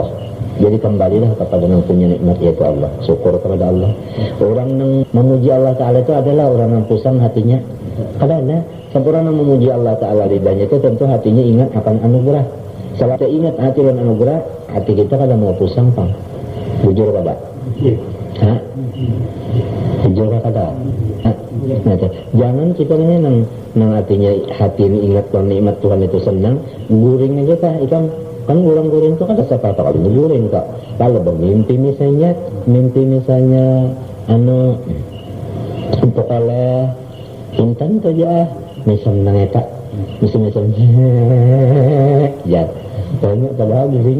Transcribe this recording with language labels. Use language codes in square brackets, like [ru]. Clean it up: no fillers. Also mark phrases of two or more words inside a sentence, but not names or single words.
[id] Jadi kembalilah kepada yang punya nikmat yaitu Allah. Syukur kepada Allah. Orang yang memuji Allah Ta'ala itu adalah orang yang pusang hatinya. Karena orang yang memuji Allah Ta'ala lidahnya itu tentu hatinya ingat akan anugerah. [bjn] Kalau kita ingat hati dan anugerah, hati kita kada mau pusang pang. Jujur kada? Hah? Jujur kada? Jangan kita ini nang artinya hati ini ingat kalau nikmat Tuhan itu senang, guring aja kah ikan. Kan orang guring itu kan ada siapa kalau guring kak. Kalau bermimpi misalnya untuk oleh intan saja misalnya ngetak misalnya ya banyak kalau guring.